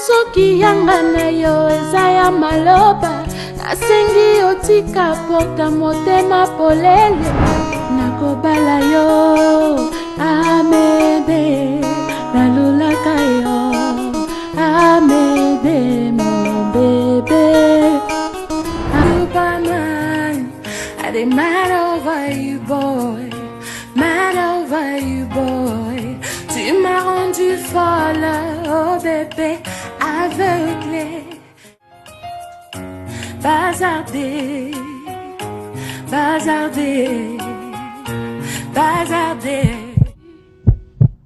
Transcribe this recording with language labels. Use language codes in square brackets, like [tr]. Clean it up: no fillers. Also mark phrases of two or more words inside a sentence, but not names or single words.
[ln] suki yanga na yo eza ya maloba nasengi otika porta motema polele nakobala yo amede nalulaka yo amede [fr] mon bébé [pcm] I dey mad over you boy, mad over you boy. [fr] Tu m'as rendu folle, oh bébé, aveuglé. Bazardé, bazardé, bazardé.